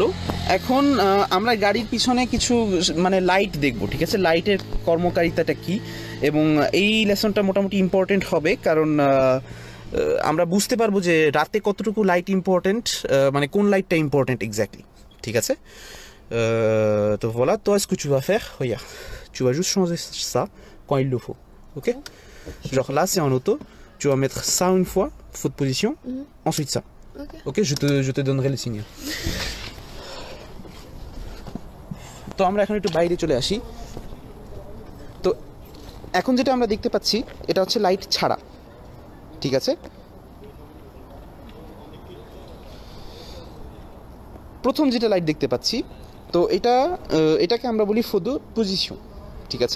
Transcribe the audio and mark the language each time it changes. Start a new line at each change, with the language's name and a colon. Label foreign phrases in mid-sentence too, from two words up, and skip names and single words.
Bangla: এখন আমরা গাড়ির পিছনে কিছু মানে লাইট দেখব, ঠিক আছে, লাইটের কর্মকারিতাটা কি, এবং এই লেসনটা মোটামুটি ইম্পর্টেন্ট হবে, কারণ আমরা বুঝতে পারবো যে রাতে কতটুকু
English: light important,
Bangla: মানে কোন লাইটটা
English: important exactly,
Bangla: ঠিক আছে।
French: তো voilà, toi ce que tu vas faire, regarde, tu vas juste changer ça quand il le faut, ok. Genre là c'est en auto, tu vas mettre ça une fois, faute position, ensuite ça. Ok, je te donnerai le signal.
Bangla: তো আমরা এখন একটু বাইরে চলে আসি। তো এখন যেটা আমরা দেখতে পাচ্ছি এটা হচ্ছে লাইট ছাড়া, ঠিক আছে। প্রথম যেটা লাইট দেখতে পাচ্ছি, তো এটাকে আমরা বলি
French: feu de position,
Bangla: ঠিক আছে।